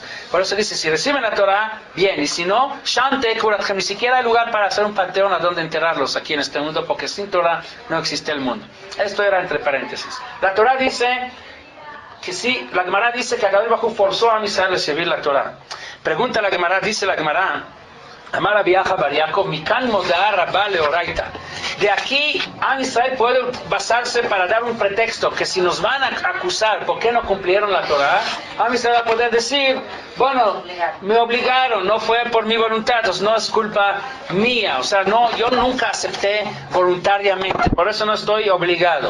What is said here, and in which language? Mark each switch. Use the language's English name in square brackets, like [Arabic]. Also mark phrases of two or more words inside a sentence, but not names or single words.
[Spanish] Por eso dice, si reciben la Torah, bien. Y si no, [Hebrew] שם תהא קבורתכם, [Spanish] ni siquiera hay lugar para hacer un panteón a donde enterrarlos aquí en este mundo, porque sin Torah no existe el mundo. Esto era entre paréntesis. La Torah dice que sí, la Gemara dice que [Hebrew] הקדוש ברוך הוא [Spanish] forzó a Israel a recibir la Torah. Pregunta la Gemara, dice la Gemara, [Hebrew] אמר אביאחא בר יעקב מכאן מודעא רבה לאורייתא. [Spanish] De aquí, Am Israel puede basarse para dar un pretexto, que si nos van a acusar por qué no cumplieron la Torah, Am Israel va a poder decir, bueno, me obligaron, no fue por mi voluntad, entonces no es culpa mía, o sea, no, yo nunca acepté voluntariamente, por eso no estoy obligado.